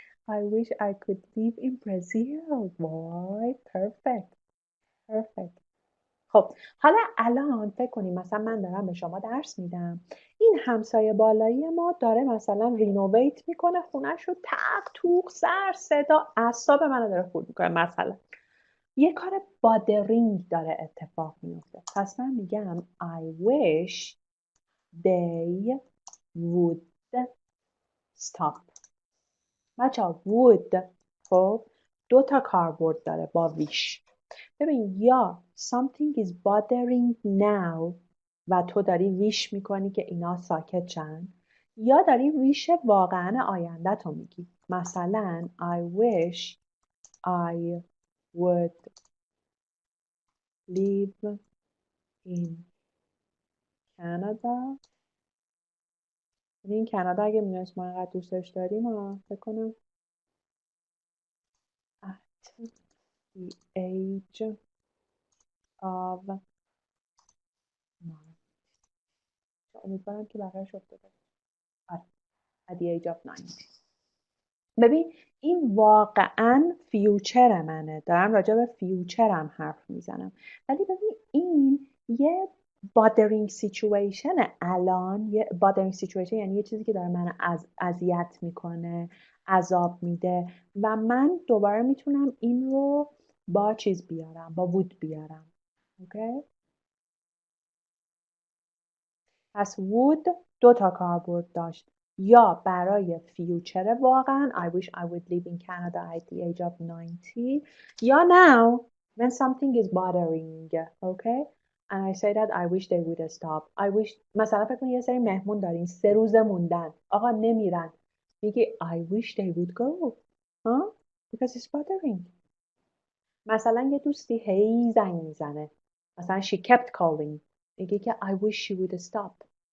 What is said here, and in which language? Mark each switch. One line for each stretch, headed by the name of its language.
English: I wish I could live in Brazil. Why? Perfect. Perfect.
Persian: خب حالا الان فکر کنیم مثلا من دارم به شما درس میدم. این همسایه بالایی ما داره مثلا رینوویت میکنه خونه‌ش رو تق توق سر صدا اعصاب منو داره خورد میکنه مثلا. یه کار بادرینگ داره اتفاق میفته. پس من میگم
English: I wish they would stop.
Persian: بچه‌ها would خب 2 تا کاربرد داره با wish. ببین یا
English: something is bothering now
Persian: و تو داری wish میکنی که اینا ساکت شن یا داری wish واقعا آینده تو میگی.
English: مثلا I wish I would live in Canada.
Persian: این کانادا اگه میدونست ما اینقدر دوستش داریم فکر کنم
English: at the age of 9.
Persian: امیدوارم که بقیه‌اش افتاده.
English: at the age of 9.
Persian: ببین این واقعا فیوچر منه. دارم راجع به فیوچرم حرف میزنم. ولی ببین این یه
English: bothering situation
Persian: الان. یه
English: bothering situation
Persian: یعنی یه چیزی که داره من اذیت میکنه، عذاب میده و من دوباره میتونم این رو با چیز بیارم، با would بیارم. اوکی؟ پس would 2 تا کاربرد داشت. یا برای فیوچر واقعا
English: I wish I would live in Canada at the age of 90 یا now when something is bothering. Okay? And I say that I wish they would stop. I wish
Persian: مثلا فکر کن یه سری مهمون دارین 3 روز موندن آقا نمیرن میگی
English: I wish they would go. huh? Because it's bothering.
Persian: مثلا یه دوستی هی زنگ میزنه مثلا
English: she kept calling
Persian: میگه که
English: I wish she would stop.